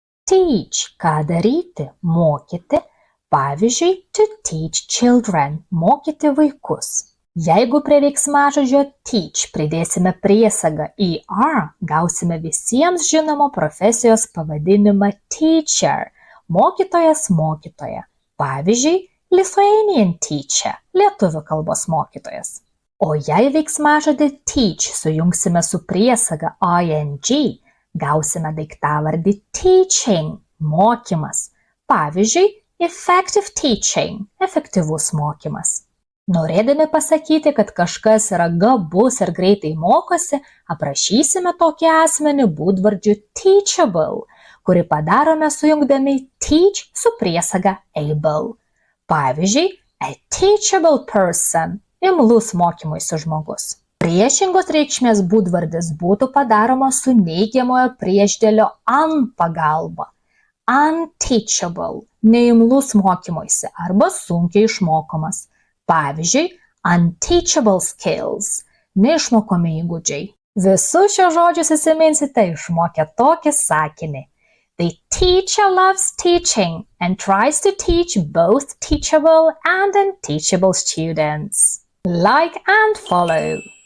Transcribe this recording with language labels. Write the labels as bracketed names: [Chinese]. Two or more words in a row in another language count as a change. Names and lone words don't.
[Lithuanian] teach – ką daryti, mokyti. Pavyzdžiui, [English] to teach children – [Lithuanian] mokyti vaikus. Jeigu prie veiksmažodžio teach pridėsime priesagą er, gausime visiems žinomo profesijos pavadinimą teacher – mokytojas, mokytoja. Pavyzdžiui, [English] Lithuanian teacher [Lithuanian] – lietuvių kalbos mokytojas. O jei veiksmažodį teach sujungsime su priesaga ing, gausime daiktavardį teaching – mokymas. Pavyzdžiui, [English] effective teaching – [Lithuanian] efektyvus mokymas. Norėdami pasakyti, kad kažkas yra gabus ir greitai mokosi, aprašysime tokį asmenį būdvardžiu teachable, kurį padarome sujungdami teach su priesaga able. [English] Pavyzdžiui, a teachable person – [Lithuanian] imlus mokymuisi žmogus. Priešingos reikšmės būdvardis būtų padaromas su neigiamojo priešdėlio un pagalba. Unteachable – neimlus mokymuisi arba sunkiai išmokomas. Pavyzdžiui, [English] unteachable skills [Lithuanian] – neišmokomi įgūdžiai. Visus šios žodžius įsiminsite išmokę tokį sakinį. [English] The teacher loves teaching and tries to teach both teachable and unteachable students. Like and follow.